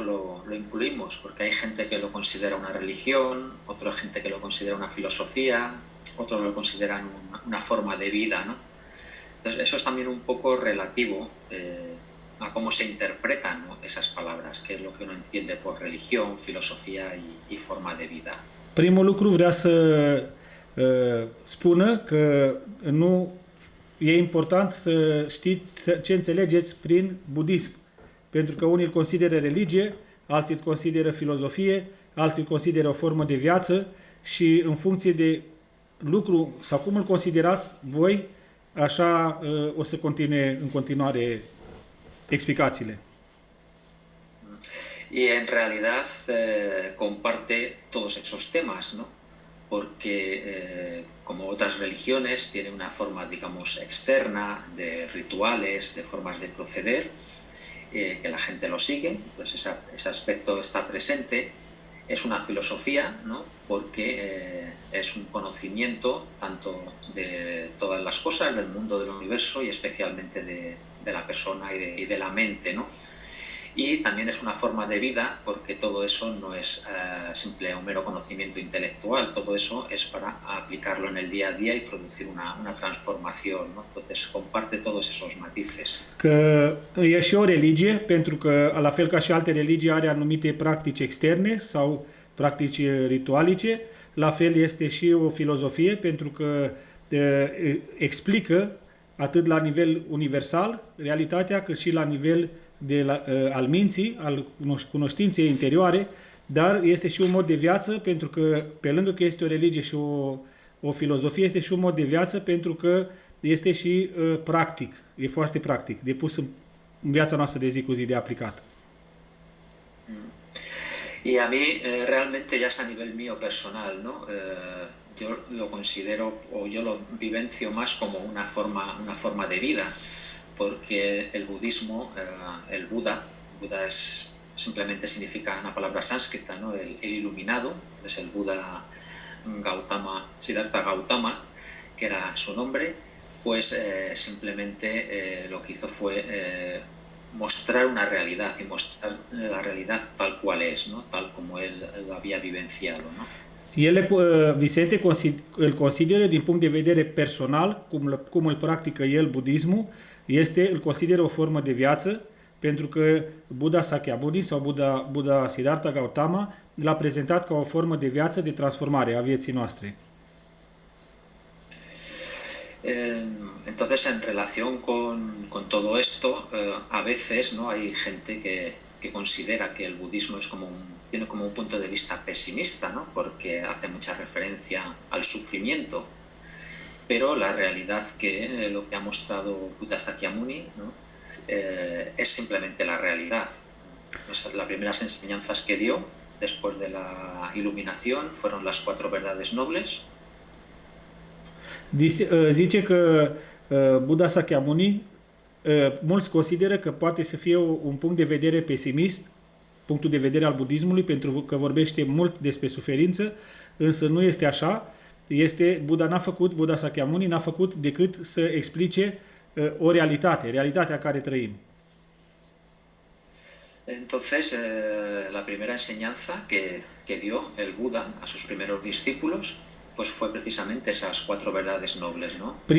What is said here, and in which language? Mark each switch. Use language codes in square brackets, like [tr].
[es] lo incluimos, porque hay gente que lo considera una religión, otra gente que lo considera una filosofía, otros lo consideran una forma de vida, ¿no? Entonces, eso es también un poco relativo a cómo se interpretan, ¿no? esas palabras, qué es lo que uno entiende por religión, filosofía y forma de vida. [ro] Primul lucru vrea să spună că nu e important să știți ce înțelegeți prin budism, pentru că unii îl consideră religie, alții îl consideră filozofie, alții îl consideră o formă de viață și în funcție de lucru sau cum îl considerați voi, așa o să continue în continuare explicațiile. [es] Y en realidad comparte todos esos temas, ¿no? Porque como otras religiones tiene una forma, digamos, externa de rituales, de formas de proceder, que la gente lo sigue, entonces ese aspecto está presente. Es una filosofía, ¿no? Porque es un conocimiento tanto de todas las cosas, del mundo del universo y especialmente de la persona y de la mente, ¿no? Y también es una forma de vida porque todo eso no es simple un mero conocimiento intelectual, todo eso es para aplicarlo en el día a día y producir una transformación, ¿no? Entonces comparte todos esos matices. [ro] Că e și o religie, pentru că la fel ca și alte religii are anumite practici externe sau practici ritualice, la fel este și o filozofie, pentru că explică atât la nivel universal realitatea, cât și la nivel al minții, al cunoștinței interioare, dar este și un mod de viață, pentru că pe lângă că este o religie și o filozofie, este și un mod de viață, pentru că este și practic, e foarte practic, de pus în viața noastră de zi cu zi, de aplicat. [es] Y a mí realmente ya es a nivel mío personal, ¿no? Yo lo considero o yo lo vivencio más como una forma de vida, porque el budismo, el Buda simplemente significa una palabra sánscrita, ¿no? El iluminado, entonces el Buda Gautama, Siddhartha Gautama, que era su nombre, pues simplemente lo que hizo fue mostrar una realidad y mostrar la realidad tal cual es, ¿no? Tal como él lo había vivenciado, ¿no? [ro] Vicente îl consideră din punct de vedere personal, cum îl practică el budismul, îl consideră o formă de viață, pentru că Buddha Sakyamuni sau Buddha Siddhartha Gautama l-a prezentat ca o formă de viață, de transformare a vieții noastre. [es] Entonces, en relación con todo esto, a veces, ¿no? Hay gente que considera que el budismo tiene como un punto de vista pesimista, ¿no? Porque hace mucha referencia al sufrimiento, pero la realidad que lo que ha mostrado Buddha Sakyamuni, ¿no? Es simplemente la realidad. Las primeras enseñanzas que dio después de la iluminación fueron las 4 verdades nobles, [ro] Zice că Buddha Sakyamuni, mulți consideră că poate să fie un punct de vedere pesimist, punctul de vedere al budismului, pentru că vorbește mult despre suferință, însă nu este așa. Buddha Sakyamuni n-a făcut decât să explice o realitate, realitatea în care trăim. [es] Entonces, la primera enseñanza que dio el Buda a sus primeros discípulos, pues fue precisamente esas 4 verdades nobles, ¿no?